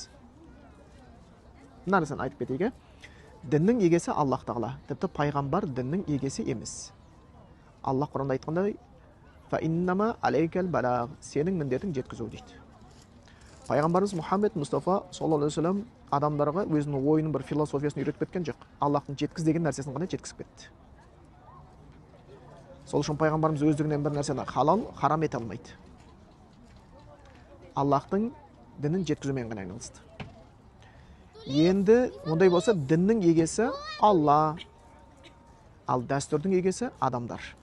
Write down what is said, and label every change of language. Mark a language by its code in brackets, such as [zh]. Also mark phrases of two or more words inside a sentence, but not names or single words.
[kk] Мына нәрсені айтып кетейік. Діннің егесі Аллах тағала. Тіпті пайғамбар діннің егесі емес. Аллах Құранда айтқандай, [ar] «فإنما عليك البلاغ», [kk] сенің міндетің жеткізу дейді. Пайғамбарымыз Мұхаммед Мұстафа [ar] صلى الله عليه وسلم [kk] адамдарға өзінің ойының бір философиясын үйретіп кеткен жоқ. Аллахтың жеткіз деген нәрсесін ғана жеткізіп кетті. Сол үшін пайғамбарымыз өздігінен бір нәрсені халал, харам ете алмайды. Аллахтың дінін жеткізумен ғана айналысты. Енді ондай болса, діннің егесі Алла, ал дәстүрдің егесі адамдар.